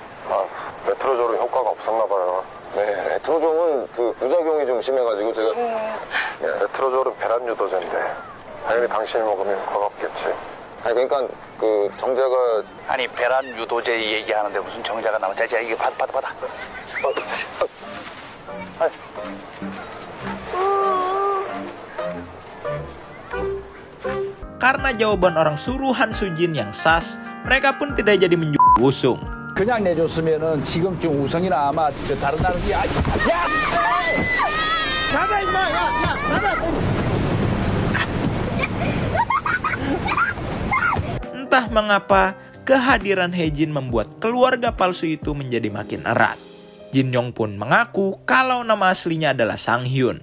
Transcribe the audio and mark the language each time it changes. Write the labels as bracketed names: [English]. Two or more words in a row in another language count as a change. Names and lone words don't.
[Korean] 아, 레트로졸은 효과가 없었나 봐요. 네, 레트로졸은 그 부작용이 좀 심해가지고 제가 네, 레트로졸은 배란 유도제인데 당연히 당신이 먹으면 효과가 없겠지. 아니 그러니까 그 정자가 아니 배란 유도제 얘기하는데 무슨 정자가 나와? 자, 이게 받아. [Indonesian] Karena jawaban orang suruhan Sujin yang sas, mereka pun tidak jadi menjual Wusung. [Korean] 그냥 내줬으면은 지금쯤 우성이나 아마 다른 나라들이 야! [Indonesian] Entah mengapa, kehadiran Hae-jin membuat keluarga palsu itu menjadi makin erat. Jin Yong pun mengaku kalau nama aslinya adalah Sang Hyun.